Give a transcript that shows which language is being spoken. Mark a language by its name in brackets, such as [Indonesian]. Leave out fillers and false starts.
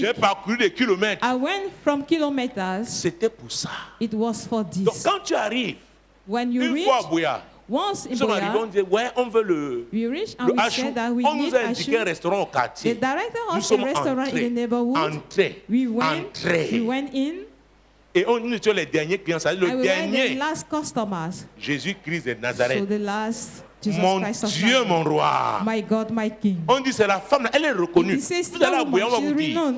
[French] J'ai parcouru des kilomètres. [English] I went from kilometers. [French] C'était pour ça. [English] It was for this. [French] Donc quand tu arrives, [English] when you reach, [French] fois à Boya, [English] once in Boya, [French] on dit ouais, on veut le hachou. On nous a indiqué un restaurant au quartier. [English] The director of the restaurant in the neighborhood. We went in. [French] Et nous étions les derniers clients, c'est-à-dire le dernier. [English] The last customers. [French] Jésus-Christ de Nazareth. [English] So the last Jesus [French] mon [English] Christ of [French] Dieu, [English] Nazareth. [French] mon roi. [English] My God, my King. [French] On dit c'est la femme, elle est reconnue. Vous allez à Boya, on va vous dire.